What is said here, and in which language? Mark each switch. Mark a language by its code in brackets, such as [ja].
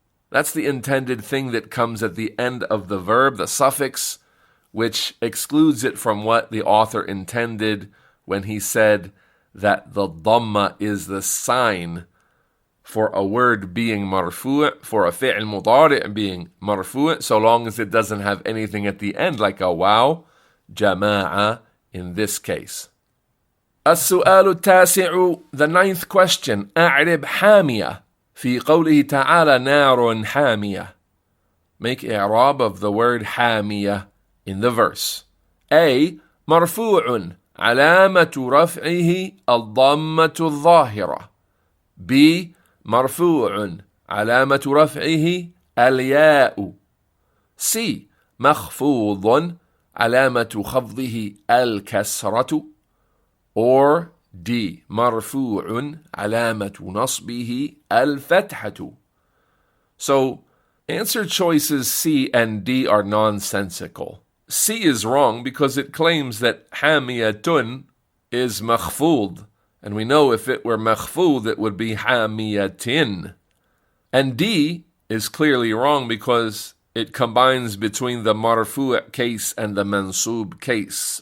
[en] That's the intended thing that comes at the end of the verb, the suffix, which excludes it from what the author intended when he said that the dhamma is the sign for a word being marfu', for a fi'l mudari' being marfu', so long as it doesn't have anything at the end like a waw, jama'a in this case. [ar] As-su'alu tasi'u, [en] the ninth question, [ar] a'rib hamiyah. في قوله تعالى نار حامية. [en] Make i'rab of the word حامية in the verse. A. [ar] مرفوع علامة رفعه الضمة الظاهرة. B. مرفوع علامة رفعه الياء. C. مخفوض علامة خفضه الكسرة. [en] Or D. [ar] مرفوع علامة نصبه الفتحة. [en] So, answer choices C and D are nonsensical. C is wrong because it claims that hamiyatun is makhfud, and we know if it were makhfud it would be hamiyatin. And D is clearly wrong because it combines between the marfu' case and the mansub case.